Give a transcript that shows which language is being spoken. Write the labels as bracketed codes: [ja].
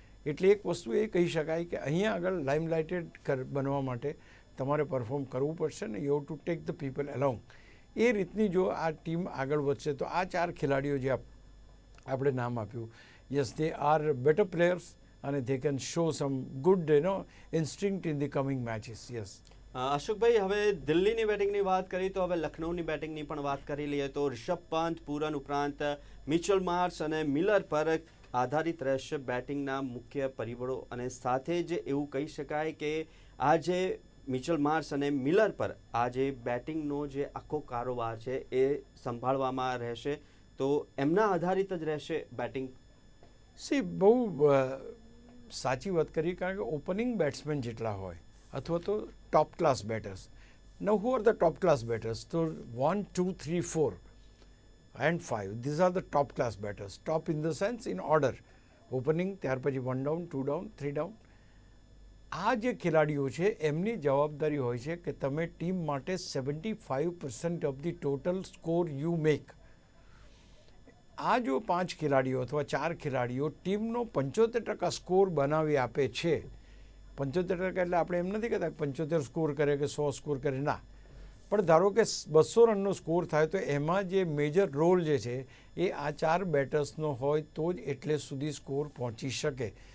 [gu] એટલે એક વસ્તુ એ કહી શકાય કે અહીંયા આગળ લાઇમલાઇટેડ બનવા માટે તમારે પરફોર્મ કરવું પડશે ને [en] You have to take the people along. [gu] એ રીતની જો આ ટીમ આગળ વધશે તો આ 4 ખેલાડીઓ જે આપણે નામ આપ્યું, yes, [en] they are better players [gu] અને [en] they can show some good instinct in the coming matches. Yes. [gu] અશોકભાઈ, હવે દિલ્હીની બેટિંગની વાત કરી તો હવે લખનૌની બેટિંગની પણ વાત કરી લઈએ તો રિષભ પંત, પૂરન ઉપરાંત મિચેલ માર્શ અને મિલર પર આધારિત રહેશે બેટિંગના મુખ્ય પરિબળો, અને સાથે જ એવું કહી શકાય કે આ જે મિચેલ માર્શ અને મિલર પર આ જે બેટિંગનો જે આખો કારોબાર છે એ સંભાળવામાં રહેશે, તો એમના આધારિત જ રહેશે બેટિંગ. બહુ સાચી વાત કરી, કારણ કે ઓપનિંગ બેટ્સમેન જેટલા હોય અથવા તો top class betters. [en] Now who are the top class batters? So 1, 2, 3, 4 and 5. These are the top class batters. Top in the sense in order. Opening, [gu] ત્યાર પછી [en] 1 down, 2 down, 3 down. [gu] આ જે ખેલાડીઓ છે એમની જવાબદારી હોય છે કે તમે ટીમ માટે 75% [en] Of the total score you make. [gu] આ જો 5 ખેલાડીઓ અથવા 4 ખેલાડીઓ ટીમનો 75% સ્કોર બનાવી આપે છે, 75% એટલે આપણે એમ નથી કહેતા 75 સ્કોર કરે કે 100 સ્કોર કરે, ના, પણ ધારો કે 200 રનનો સ્કોર થાય તો એમાં જે મેજર રોલ જે છે એ આ 4 બેટર્સનો હોય તો જ એટલે સુધી સ્કોર પહોંચી શકે.